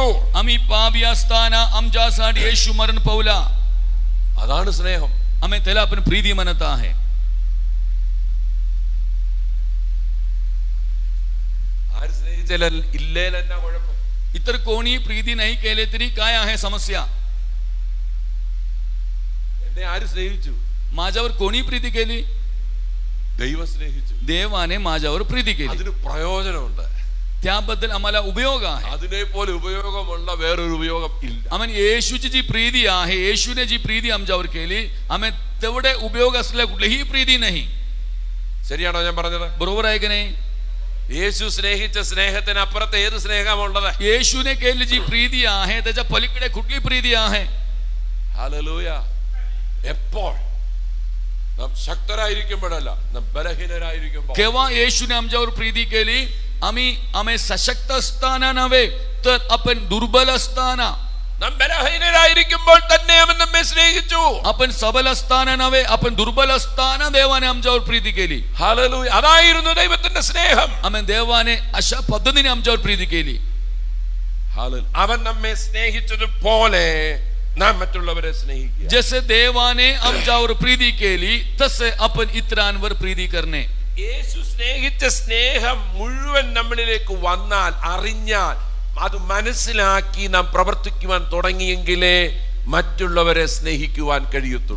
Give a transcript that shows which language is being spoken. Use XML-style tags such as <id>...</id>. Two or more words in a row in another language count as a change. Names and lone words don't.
<mr>आम्ही पापी असताना आमच्यासाठी येशू मरण पावला.</mr> <ml>അതാണ് സ്നേഹം.</ml> <mr>आम्ही त्याला आपण प्रीती म्हणत आहे.</mr> <ml>ആര് സ്നേഹിച്ചാൽ ഇല്ലേലെന്നാ കുഴപ്പം?</ml> <mr>इतर कोणी प्रीती नाही केले तरी काय आहे समस्या?</mr> <ml>എന്നെ ആര് സ്നേഹിച്ചു?</ml> <mr>माझ्यावर कोणी प्रीती केली?</mr> <ml>ദൈവം സ്നേഹിച്ചു.</ml> <mr>देवाने माझ्यावर प्रीती केली.</mr> <ml>അതിന് പ്രയോജനമുണ്ട്.</ml> <mr>त्याबद्दल आम्हाला उपयोग आहे.</mr> <ml>അതിനെ പോലെ ഉപയോഗമുള്ള വേറൊരു ഉപയോഗം ഇല്ല.</ml> <mr>आम्ही येशूची जी प्रीती आहे, येशूने जी प्रीती आमच्यावर केली, आम्ही तेवढे उपयोग असलेल्या कुठलीही प्रीती नाही.</mr> <ml>ശരിയാണോ ഞാൻ പറഞ്ഞത്?</ml> <mr>बरोबर आहे की नाही?</mr> <ml>യേശു സ്നേഹിച്ച സ്നേഹത്തിന് അപ്പുറത്ത് ഏത് സ്നേഹമുള്ളത്?</ml> <mr>येशूने केलेली जी प्रीती आहे त्याच्या पलीकडे कुठली प्रीती आहे?</mr> <ml>ഹല്ലേലൂയ. എപ്പോൾ? നാം ശക്തരായിരിക്കുമ്പോഴല്ല, നാം ബലഹീനരായിരിക്കുമ്പോൾ.</ml> <mr>केव्हा येशूने आमच्यावर प्रीती केली? आम्ही सशक्त असताना नव्हे तर आपण दुर्बल असताना.</mr> <ml>നാം ബലഹീനരായിരിക്കുമ്പോൾ തന്നെ അവൻ നമ്മെ സ്നേഹിച്ചു.</ml> <mr>आपण सबल असताना नव्हे, आपण दुर्बल असताना देवाने आमच्यावर प्रीती केली.</mr> <ml>ഹല്ലേലൂയ. അതായിരുന്നു ദൈവത്തിന്റെ സ്നേഹം.</ml> <mr>आम्ही देवाने अशा पद्धतीने आमच्यावर प्रीती केली.</mr> <ml>അവൻ നമ്മെ സ്നേഹിച്ചതുപോലെ നാം മറ്റുള്ളവരെ സ്നേഹിക്കുക.</ml> <mr>जसे देवाने आमच्यावर प्रीती केली तसे आपण इतरांवर प्रीती करणे.</mr> <ml>യേശു സ്നേഹിച്ച സ്നേഹം മുഴുവൻ നമ്മളിലേക്ക് വന്നാൽ, അറിഞ്ഞാൽ, അത് മനസ്സിലാക്കി നാം പ്രവർത്തിക്കുവാൻ തുടങ്ങിയെങ്കിലേ മറ്റുള്ളവരെ സ്നേഹിക്കുവാൻ കഴിയത്തുള്ളൂ.</ml>